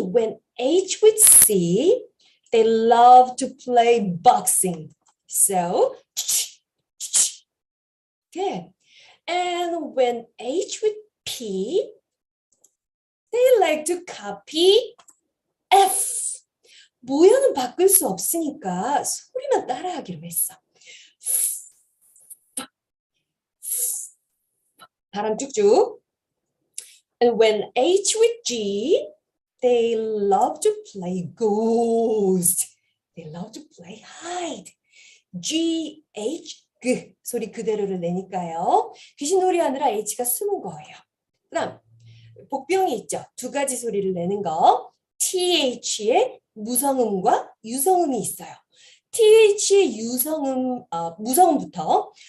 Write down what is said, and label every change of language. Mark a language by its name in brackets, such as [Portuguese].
[English] When H with C, they love to play boxing. So, good. And when H with P, they like to copy F. [Korean] 모양은 바꿀 수 없으니까 소리만 따라하기로 했어. 바람 쭉쭉. [English] And when H with G, they love to play ghost. They love to play hide. [Korean] G, H, G 소리 그대로를 내니까요. 귀신놀이 하느라 H가 숨은 거예요. 그다음 복병이 있죠. 두 가지 소리를 내는 거. TH의 무성음과 유성음이 있어요. TH의 무성음부터.